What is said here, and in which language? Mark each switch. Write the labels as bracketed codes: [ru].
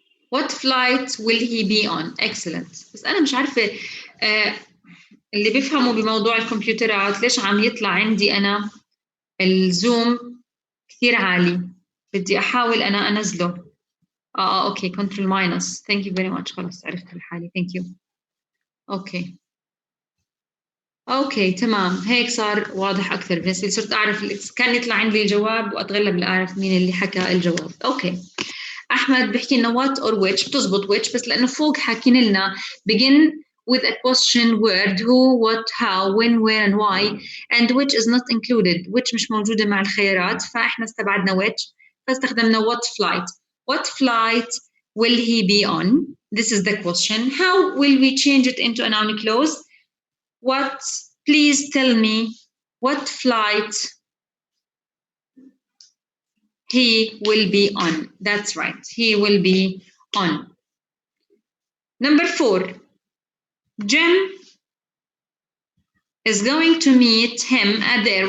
[en] What flight will he be on? Excellent. [ar] بس أنا مش عارفة اللي بيفهموا بموضوع الكمبيوترات ليش عم يطلع عندي أنا الزوم كثير عالي. بدي أحاول أنا أنزله. أوكي كنترول ماينس. [en] Thank you very much. [ar] خلاص عرفت الحالي. [en] Thank you. [ar] أوكي تمام، هيك صار واضح أكثر بالنسبة لي، صرت أعرف كان يطلع عندي الجواب وأتغلب لأعرف مين اللي حكى الجواب. أوكي أحمد بيحكي لنا [en] what or which، بتزبط which [ar] بس لأنه فوق حاكين لنا [en] begin with a question word who, what, how, when, where and why, and which is not included. [ar] which مش موجودة مع الخيارات فإحنا استبعدنا which فاستخدمنا what flight. [en] What flight will he be on? This is the question. How will we change it into a noun clause? What, please tell me what flight he will be on. That's right, he will be on. Number 4, Jim is going to meet him at the airport.